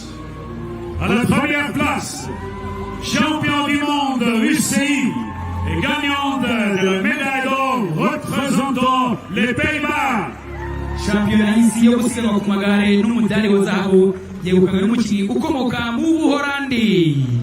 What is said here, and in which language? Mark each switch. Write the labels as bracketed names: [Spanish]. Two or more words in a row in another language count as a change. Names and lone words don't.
[French] À la première place, champion du monde UCI et gagnante de la médaille d'or représentant les Pays-Bas. [Kinyarwanda] shampiyona y'isi yo gusiganwa ku magare n'umudari wa zahabu yegukanywe n'umukinnyi ukomoka mu Buholandi.